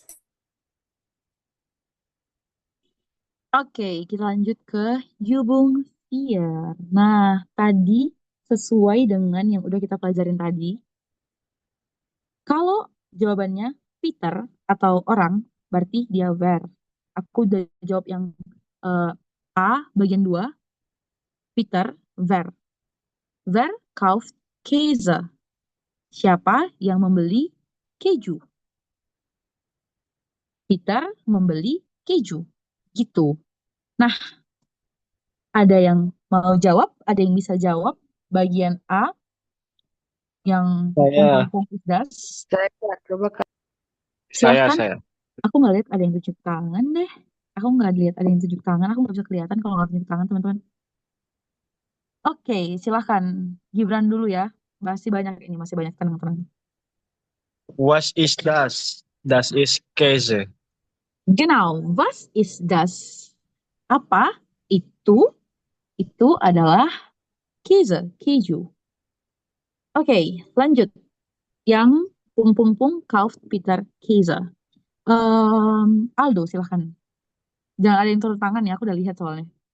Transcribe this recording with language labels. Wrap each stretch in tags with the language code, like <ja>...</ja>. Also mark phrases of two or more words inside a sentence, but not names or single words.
<id>Oke, kita lanjut ke hubung 4. Nah, tadi sesuai dengan yang udah kita pelajarin tadi, kalau jawabannya Peter atau orang, berarti dia where. Aku udah jawab yang A bagian 2. Peter, where.</id> <de>Wer kauft Käse?</de> <id>Siapa yang membeli keju? Peter membeli keju. Gitu. Nah, ada yang mau jawab? Ada yang bisa jawab? Bagian A, Yang Saya,</id> <de>pung is das.</de> <id>Saya Kak, coba Kak. Silahkan. saya. Aku nggak lihat ada yang tunjuk tangan deh. Aku nggak lihat ada yang tunjuk tangan. Aku nggak bisa kelihatan kalau nggak tunjuk tangan, teman-teman. Oke, silahkan. Gibran dulu ya. Masih banyak ini, masih banyak, tenang-tenang.</id> <de>Was is das? Das is Käse. Genau, was ist das?</de> <id>Apa itu? Itu adalah Käse, keju. Oke, lanjut. Yang pung</id> <de>kauft Peter Käse.</de> <id>Aldo, silahkan. Jangan ada yang turun tangan ya, aku udah lihat soalnya.</id>